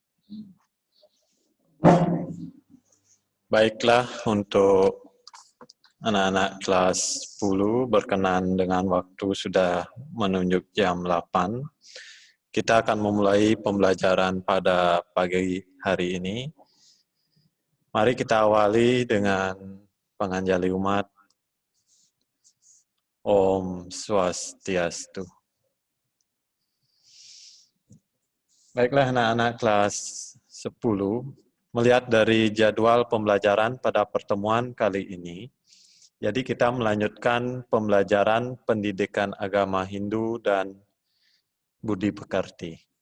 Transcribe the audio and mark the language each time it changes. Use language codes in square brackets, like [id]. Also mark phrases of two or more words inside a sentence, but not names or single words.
[id] Baiklah, untuk anak-anak kelas 10 berkenan dengan waktu sudah menunjuk jam 8. Kita akan memulai pembelajaran pada pagi hari ini. Mari kita awali dengan penganjali umat. [sa] Om Swastiastu. [id] Baiklah anak-anak kelas 10, melihat dari jadwal pembelajaran pada pertemuan kali ini, jadi kita melanjutkan pembelajaran pendidikan agama Hindu dan budi pekerti.